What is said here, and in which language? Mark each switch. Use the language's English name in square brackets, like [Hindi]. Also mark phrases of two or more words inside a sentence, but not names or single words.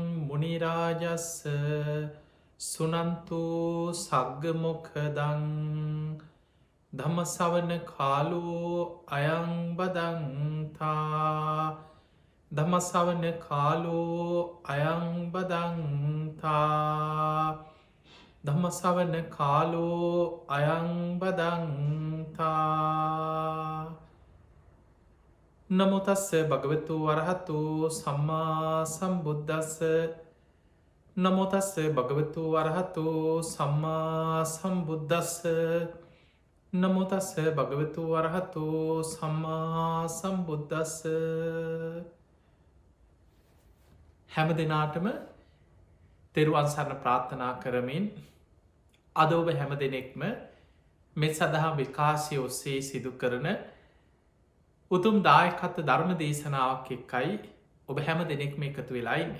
[Pali] මුනි රාජස්ස සුනන්තු සග්ග මොක්ඛදං ධම්ම ශ්‍රවණ කාලෝ අයං බදන්තා ධම්ම ශ්‍රවණ කාලෝ අයං බදන්තා ධම්ම ශ්‍රවණ කාලෝ අයං බදන්තා. නමෝ තස්ස භගවතු වරහතු සම්මා සම්බුද්දස්ස. නමෝ තස්ස භගවතු වරහතු සම්මා සම්බුද්දස්ස. නමෝ තස්ස භගවතු වරහතු සම්මා සම්බුද්දස්ස. [Sinhala] හැම දිනාටම තෙරුවන් සරණ ප්‍රාර්ථනා කරමින් අද ඔබ හැම දෙනෙක්ම මෙත් සදහම් විකාශය ඔස්සේ සිදු කරන උතුම් දායකත්ව ධර්ම දේශනාවක් එක්කයි ඔබ හැම දෙනෙක්ම එකතු වෙලා ඉන්නේ.